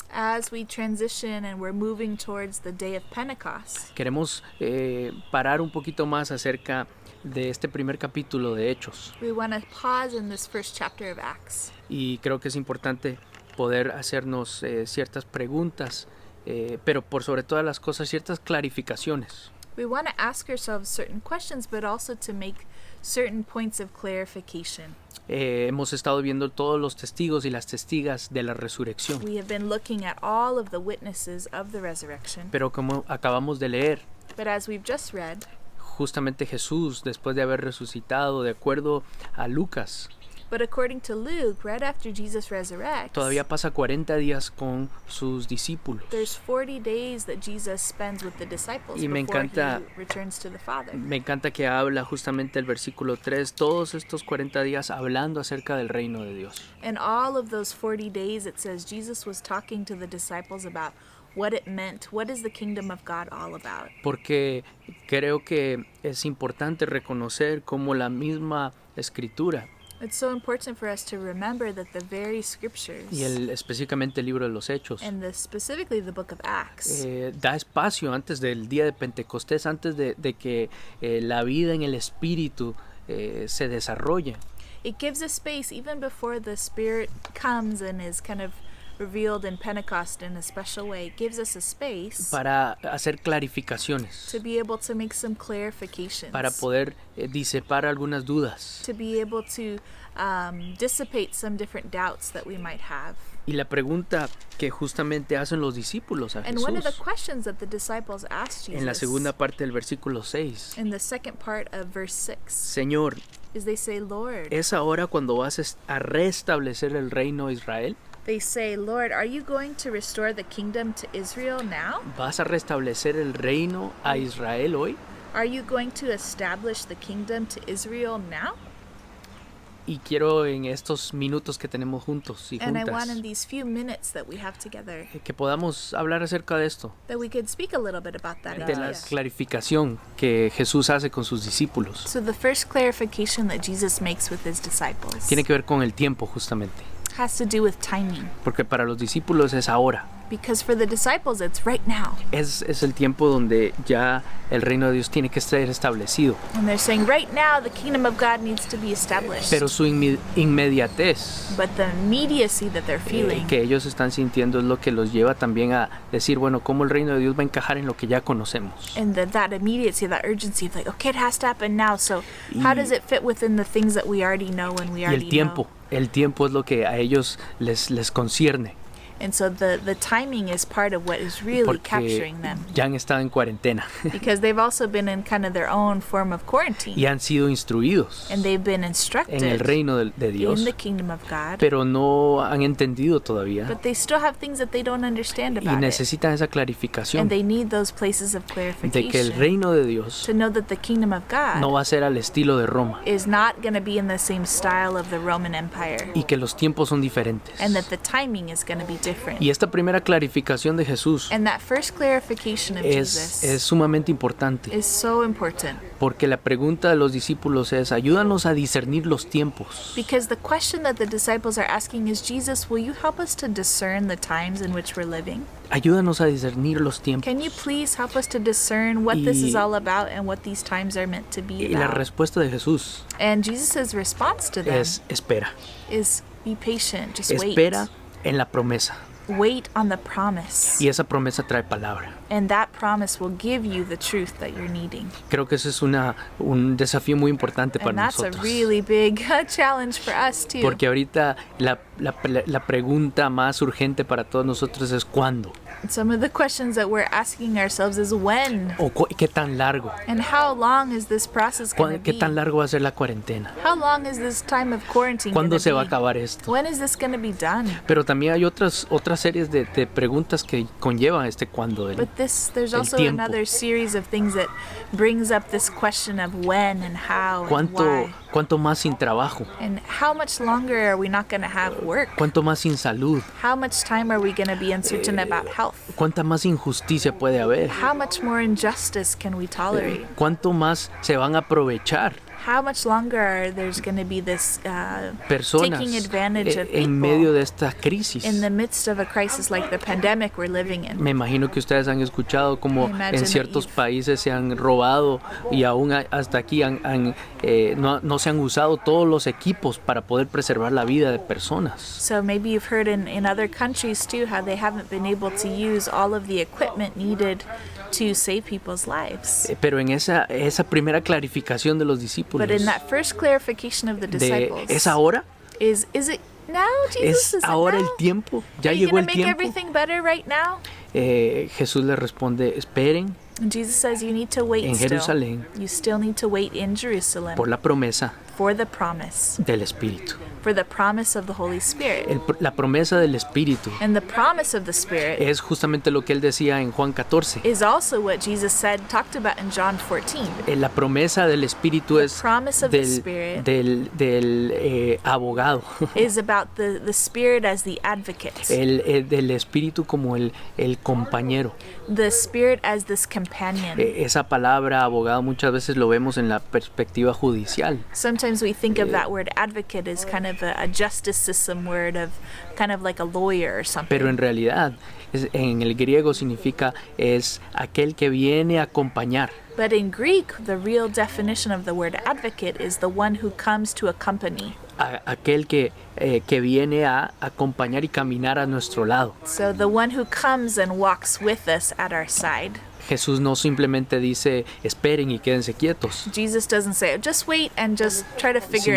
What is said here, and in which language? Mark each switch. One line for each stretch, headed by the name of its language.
English: As we transition and we're moving towards the day of Pentecost,
Spanish: queremos parar un poquito más acerca de este primer capítulo de Hechos.
English: we want to pause in this first chapter of Acts.
Spanish: Y creo que es importante poder hacernos ciertas preguntas, pero por sobre todas las cosas ciertas clarificaciones.
English: We want to ask ourselves certain questions, but also to make certain points of clarification.
Spanish: Hemos estado viendo todos los testigos y las testigas de la resurrección.
English: We have been looking at all of the witnesses of the resurrection.
Spanish: Pero como acabamos de leer,
English: But as we've just read,
Spanish: justamente Jesús, después de haber resucitado, de acuerdo a Lucas,
English: but according to Luke, right after Jesus resurrects,
Spanish: todavía pasa 40 días con sus discípulos.
English: there's 40 days that Jesus spends with the disciples
Spanish: Y me
English: before
Spanish: encanta-
English: he returns to the Father.
Spanish: Me encanta que habla justamente el versículo 3, todos estos 40 días hablando acerca del reino de Dios.
English: And all of those 40 days, it says Jesus was talking to the disciples about what it meant. What is the kingdom of God all about?
Spanish: Porque creo que es importante reconocer cómo la misma escritura
English: It's so important for us to remember that the very scriptures,
Spanish: y específicamente el libro de los Hechos
English: and specifically the book of Acts,
Spanish: da espacio antes del día de Pentecostés, antes de que la vida en el Espíritu se desarrolle.
English: it gives a space even before the Spirit comes and is kind of revealed in Pentecost in a special way. It gives us a space
Spanish: Para hacer clarificaciones,
English: to be able to make some clarifications,
Spanish: para poder disipar algunas dudas.
English: to be able to dissipate some different doubts that we might have.
Spanish: Y la pregunta que justamente hacen los discípulos a
English: And one of the
Spanish: Jesús
English: questions that the disciples asked Jesus
Spanish: en la segunda parte del versículo 6,
English: in the second part of verse 6
Spanish: Señor,
English: is they say, Lord,
Spanish: ¿es ahora cuando vas a restablecer el reino de Israel?
English: they say, Lord, are you going to restore the kingdom to Israel now?
Spanish: ¿Vas a restablecer el reino a Israel hoy?
English: Are you going to establish the kingdom to Israel now?
Spanish: Y quiero en estos minutos que tenemos juntos y
English: And I want
Spanish: juntas
English: in these few minutes that we have together
Spanish: que podamos hablar acerca de esto,
English: that we could speak a little bit about that
Spanish: de la idea. clarificación que Jesús hace con sus discípulos.
English: So the first clarification that Jesus makes with his disciples
Spanish: Tiene que ver con el tiempo justamente,
English: has to do with timing.
Spanish: porque para los discípulos es ahora.
English: Because for the disciples, it's right now.
Spanish: Es el tiempo donde ya el reino de Dios tiene que estar establecido.
English: And they're saying, right now, the kingdom of God needs to be established.
Spanish: Pero su inmediatez
English: But the immediacy that they're feeling
Spanish: que ellos están sintiendo es lo que los lleva también a decir, bueno, ¿cómo el reino de Dios va a encajar en lo que ya conocemos?
English: and that immediacy, that urgency of like, okay, it has to happen now. So how does it fit within the things that we already know and we
Spanish: Y
English: already
Spanish: el tiempo es lo que a ellos les concierne,
English: know? And so the timing is part of what is really
Spanish: porque
English: capturing them.
Spanish: ya han estado en cuarentena
English: Because they've also been in kind of their own form of quarantine.
Spanish: y han sido instruidos
English: And they've been
Spanish: en el
English: instructed
Spanish: reino de Dios,
English: in the kingdom of God.
Spanish: pero no han entendido todavía
English: But they still have things that they don't understand
Spanish: y
English: about it.
Spanish: necesitan esa clarificación
English: And they need those places of
Spanish: de que el
English: clarification
Spanish: reino de Dios
English: to know that the kingdom of God
Spanish: no va a ser al estilo de Roma
English: is not going to be in the same style of the Roman Empire.
Spanish: y que los tiempos son diferentes.
English: And that the timing is going to be different.
Spanish: Y esta primera clarificación de Jesús
English: And that first clarification of
Spanish: es
English: Jesus
Spanish: sumamente importante,
English: is so important.
Spanish: porque la pregunta de los discípulos es, ayúdanos a discernir los tiempos.
English: Because the question that the disciples are asking is, Jesus, will you help us to discern the times in which we're living?
Spanish: Ayúdanos a discernir los tiempos.
English: Can you please help us to discern what this is
Spanish: Y-
English: all about and what these times are meant to be
Spanish: Y la
English: about?
Spanish: respuesta de Jesús
English: And Jesus' response to them
Spanish: es espera.
English: is, be patient, just
Spanish: Espera en la promesa.
English: Wait on the promise.
Spanish: Y esa promesa trae palabra.
English: And that promise will give you the truth that you're needing.
Spanish: Creo que ese es un desafío muy importante para
English: And that's a
Spanish: nosotros.
English: really big challenge for us too.
Spanish: Porque ahorita la pregunta más urgente para todos nosotros es ¿cuándo?
English: Some of the questions that we're asking ourselves is when
Spanish: ¿O qué tan largo?
English: and how long is this process going to
Spanish: ¿Qué
English: be?
Spanish: tan largo va a ser la cuarentena?
English: How long is this time of quarantine going
Spanish: ¿Cuándo
English: to
Spanish: se va a
English: be?
Spanish: acabar esto?
English: When is this going to be done?
Spanish: Pero también hay otras series de preguntas que conllevan este cuándo.
English: But there's
Spanish: el
English: also
Spanish: tiempo.
English: another series of things that brings up this question of when and how and why.
Spanish: ¿Cuánto más sin trabajo?
English: And how much longer are we not going to have work?
Spanish: ¿Cuánto más sin salud?
English: How much time are we going to be uncertain about health?
Spanish: ¿Cuánta más injusticia puede haber?
English: How much more injustice can we tolerate?
Spanish: ¿Cuánto más se van a aprovechar
English: How much longer are there's going to be this
Spanish: personas
English: taking advantage of
Spanish: en medio
English: people
Spanish: de esta crisis?
English: in the midst of a crisis like the pandemic we're living in?
Spanish: Me imagino que ustedes han escuchado como
English: I imagine
Spanish: en
English: that
Spanish: ciertos
English: you've-
Spanish: países se han robado y aún hasta aquí no se han usado todos los equipos para poder preservar la vida de personas.
English: So maybe you've heard in other countries too how they haven't been able to use all of the equipment needed to save people's lives.
Spanish: Pero en esa primera clarificación de los discípulos,
English: But in that first clarification of the
Spanish: de
English: disciples,
Spanish: ¿es ahora?
English: is it now, Jesus?
Spanish: ¿Es
English: Is
Spanish: ahora
English: it
Spanish: el
English: now?
Spanish: tiempo? ¿Ya
English: Are you
Spanish: llegó
English: gonna
Spanish: el
English: make
Spanish: tiempo?
English: everything better right now?
Spanish: Jesús le responde, esperen
English: And Jesus says you need to wait
Spanish: en
English: still.
Spanish: Jerusalén
English: You still need to wait in Jerusalem
Spanish: por la promesa
English: for the promise,
Spanish: del Espíritu.
English: for the promise of the Holy Spirit.
Spanish: La promesa del Espíritu
English: And the promise of the Spirit
Spanish: es justamente lo que él decía en Juan 14.
English: is also what Jesus talked about in John 14.
Spanish: La promesa del Espíritu es
English: promise of the Spirit
Spanish: del abogado,
English: is about the Spirit as the advocate,
Spanish: del Espíritu como el compañero.
English: the Spirit as this companion.
Spanish: Esa palabra abogado muchas veces lo vemos en la perspectiva judicial,
English: Sometimes we think of that word advocate as kind of a justice system word of kind of like a lawyer or something.
Spanish: pero en realidad en el griego significa es aquel que viene a acompañar.
English: But in Greek, the real definition of the word advocate is the one who comes to accompany.
Spanish: Aquel que viene a acompañar y caminar a nuestro lado.
English: So the one who comes and walks with us at our side.
Spanish: Jesús no simplemente dice esperen y quédense quietos,
English: Jesus doesn't say, just wait and just try to figure